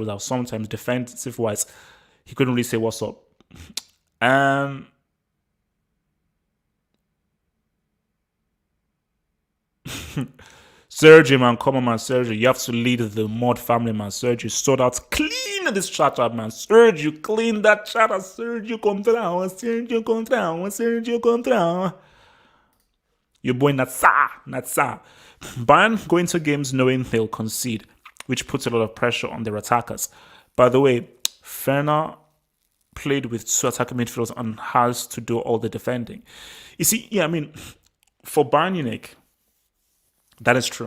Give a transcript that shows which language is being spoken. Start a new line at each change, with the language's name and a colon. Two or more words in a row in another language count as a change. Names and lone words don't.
English: Without sometimes defensive wise, he couldn't really say what's up. Sergio, man, come on, man, Sergio. You have to lead the mod family, man. Sergio, sort out, clean this chat up, man. Sergio, clean that chat up. Sergio, contra. Sergio, contra. Sergio, contra. Your boy, Natsa. Bayern go into games knowing they'll concede, which puts a lot of pressure on their attackers. By the way, Ferner played with 2 attacking midfielders and has to do all the defending. You see, yeah, I mean, for Bayern Munich, that is true.